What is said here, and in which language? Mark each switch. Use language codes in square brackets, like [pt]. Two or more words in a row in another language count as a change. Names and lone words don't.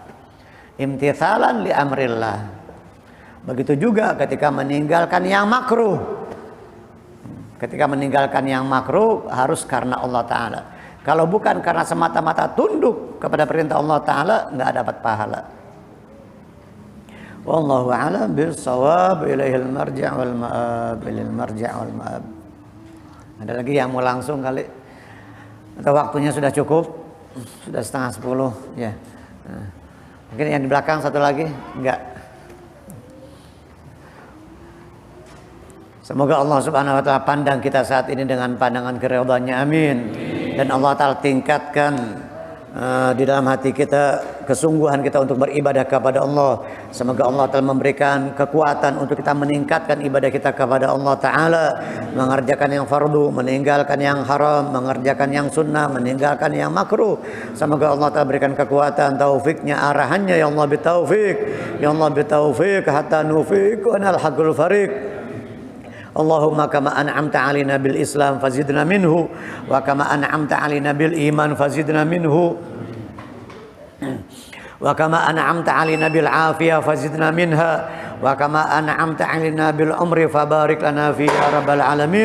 [ar] امتثالا لأمر الله. [id] Begitu juga ketika meninggalkan yang makruh. Ketika meninggalkan yang makruh harus karena Allah Ta'ala. Kalau bukan karena semata-mata tunduk kepada perintah Allah Ta'ala, nggak dapat pahala. [ar] والله أعلم بالصواب، إليه المرجع والمآب، إليه المرجع والمآب. [id] Ada lagi yang mau langsung kali? Atau waktunya sudah cukup? Sudah 9:30 ya. Mungkin yang di belakang satu lagi? Enggak. Semoga Allah [ar] سبحانه وتعالى [id] pandang kita saat ini dengan pandangan keridhaannya, amin. Dan Allah Ta'ala tingkatkan di dalam hati kita kesungguhan kita untuk beribadah kepada Allah. Semoga Allah Ta'ala memberikan kekuatan untuk kita meningkatkan ibadah kita kepada Allah Ta'ala, mengerjakan yang fardu, meninggalkan yang haram, mengerjakan yang sunnah, meninggalkan yang makruh. Semoga Allah Ta'ala berikan kekuatan, taufiknya, arahannya, [ar] يا الله بالتوفيق، يا الله بالتوفيق حتى نفيق ونلحق الفريق. اللهم كما أنعمت علينا بالإسلام فزدنا منه وكما أنعمت علينا بالإيمان فزدنا منه وكما أنعمت علينا بالعافية فزدنا منها وكما أنعمت علينا بالعمر فبارك لنا في يا رب العالمين.